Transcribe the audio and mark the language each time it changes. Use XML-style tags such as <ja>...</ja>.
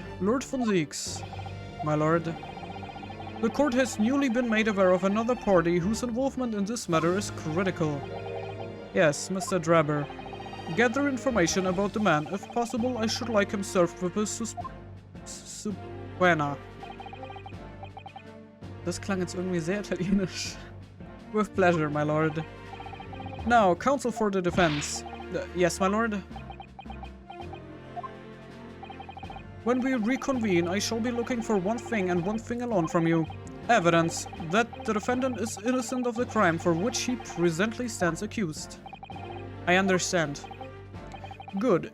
<en>Lord von Zieks. My lord. The court has newly been made aware of another party whose involvement in this matter is critical. Yes, Mr. Draber. Gather information about the man. If possible, I should like him served with a subpoena.</en> <de>Das klang jetzt irgendwie sehr italienisch.</de> <en>With pleasure, my lord. Now, counsel for the defense. Yes, my lord. When we reconvene, I shall be looking for one thing and one thing alone from you. Evidence that the defendant is innocent of the crime for which he presently stands accused. I understand. Good.</en>